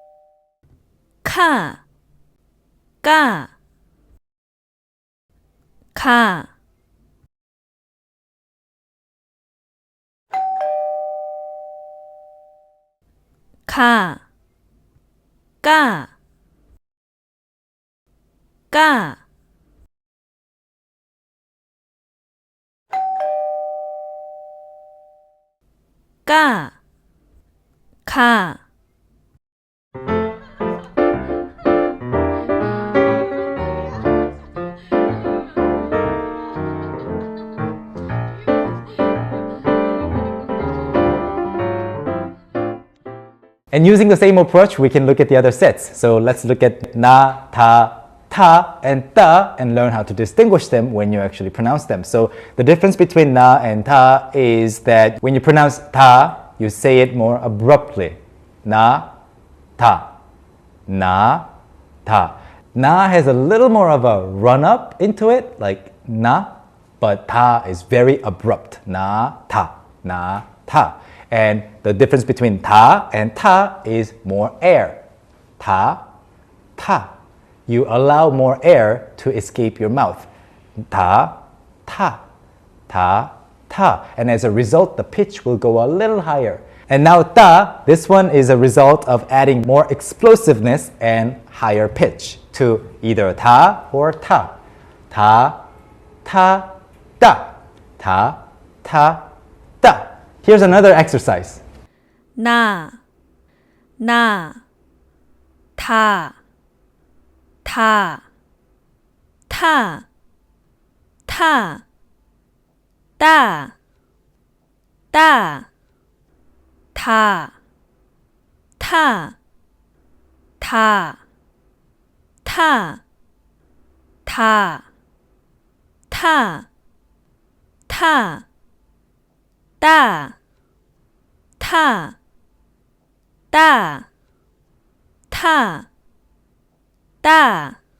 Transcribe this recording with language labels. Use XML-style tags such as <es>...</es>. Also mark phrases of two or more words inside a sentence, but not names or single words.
<ko>ka, ga, 가, 가, 까, 까, 까, 가.</ko> <en>And using the same approach, we can look at the other sets. So let's look at na, ta, ta, and ta, and learn how to distinguish them when you actually pronounce them. So the difference between na and ta is that when you pronounce ta, you say it more abruptly. Na, ta, na, ta. Na has a little more of a run-up into it, like na, but ta is very abrupt. Na, ta, na, ta. And the difference between ta and ta is more air. Ta, ta. You allow more air to escape your mouth. Ta, ta, ta, ta. And as a result, the pitch will go a little higher. And now ta, this one is a result of adding more explosiveness and higher pitch to either ta or ta. Ta, ta, ta. Ta, ta, ta. Here's another exercise.</en> <ko>나, 나, 타, 타, 타, 타, 따, 따, 타, 타, 타, 타, 타, 타, 타, 따, 타, 따, 타, 따,</ko>